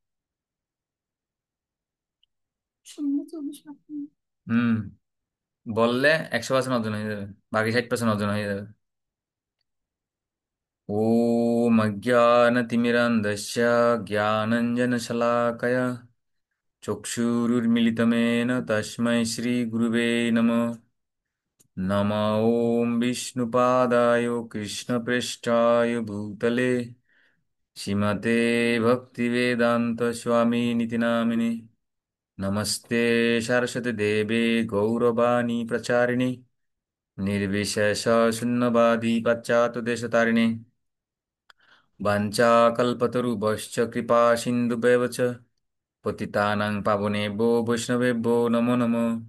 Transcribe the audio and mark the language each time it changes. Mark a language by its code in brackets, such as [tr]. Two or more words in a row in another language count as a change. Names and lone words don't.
[bn] হুম। বললে 100% অর্জন হয়ে যাবে, বাকি 60% অর্জন হয়ে যাবে। [sa] ওম অজ্ঞানতিমিরান্ধস্য জ্ঞানাঞ্জনশলাকয়া চক্ষুरुन्मिलितमेन तस्मै श्रीगुरुवे नमः। नमः ॐ विष्णुपादाय कृष्णप्रेष्ठाय भूतले श्रीमते भक्तिवेदान्तस्वामिनिति नामिने। नमस्ते सरस्वती देवे गौरवाणी प्रचारिणे निर्विशेष शून्यवादी पाश्चात्यदेशतारिणे वाञ्छाकल्पतरुभ्यश्च कृपा सिन्धुभ्येव च पतितानां पावनेभ्यो वैष्णवेभ्यो नमो नमः।